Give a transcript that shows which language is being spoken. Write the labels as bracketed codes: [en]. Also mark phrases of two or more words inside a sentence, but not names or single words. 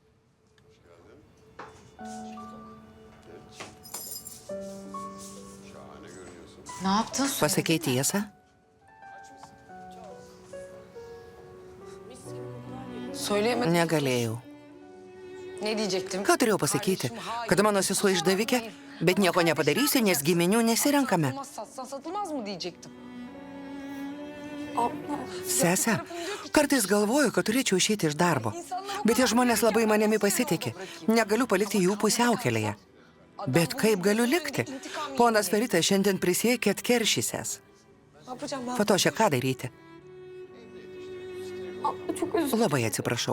[tr] Ne yaptın? [lt] Pasakei tiesą? [tr] Söyleyemedim. [lt] Negalėjau. [tr] Ne diyecektim? [lt] Ką turėjau pasakyti? Kad mano sesuo išdavikė, bet nieko nepadarysiu, nes giminių nesirenkame. [tr] Satsan satılmaz mı diyecektim. [lt] Sese, kartais galvoju, kad turėčiau išeiti iš darbo. Bet tie žmonės labai manimi pasitikė. Negaliu palikti jų pusiaukelėje. Bet kaip galiu likti? Ponas Feritas šiandien prisiekė atkeršysęs. [tr] Ne yapacağım ben? [lt] Fatošė, ką daryti? Labai atsiprašau.